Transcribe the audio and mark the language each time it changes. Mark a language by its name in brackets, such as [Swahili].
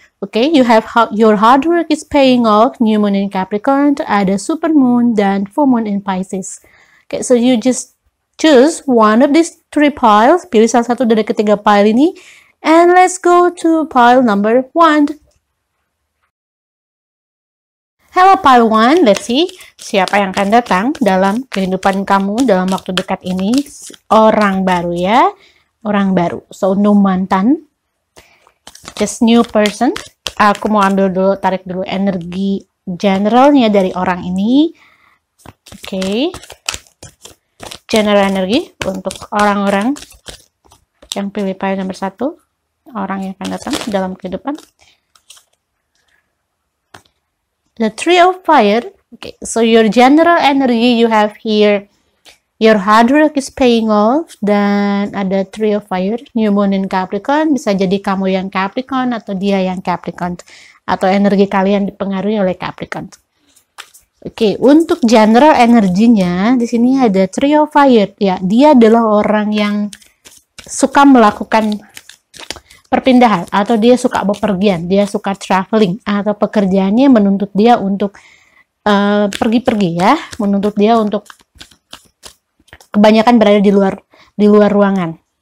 [English] Okay, you have your hard work is paying off. New moon in Capricorn. Ada super moon dan full moon in Pisces. Okay, so you just choose one of these 3 piles. [Indonesian] Pilih salah satu dari ketiga pile ini. [English] And let's go to pile number 1. Hello pile 1. Let's see [Indonesian] siapa yang akan datang dalam kehidupan kamu dalam waktu dekat ini. Orang baru ya. Orang baru. [English] So no mantan. Just new person. [Indonesian] Aku mau ambil dulu, tarik dulu energi generalnya dari orang ini. Oke. General energi untuk orang-orang yang pilih pile nomor 1, orang yang akan datang dalam kehidupan. [English] The Three of Fire. Okay, so your general energy you have here, your hard work is paying off, [Indonesian] dan ada [English] Three of Fire, New Moon in Capricorn. [Indonesian] Bisa jadi kamu yang Capricorn atau dia yang Capricorn, atau energi kalian dipengaruhi oleh Capricorn. Oke, untuk general energinya di sini ada Three of Fire. Ya, dia adalah orang yang suka melakukan perpindahan atau dia suka bepergian, dia suka traveling atau pekerjaannya menuntut dia untuk pergi-pergi ya, menuntut dia untuk kebanyakan berada di luar ruangan.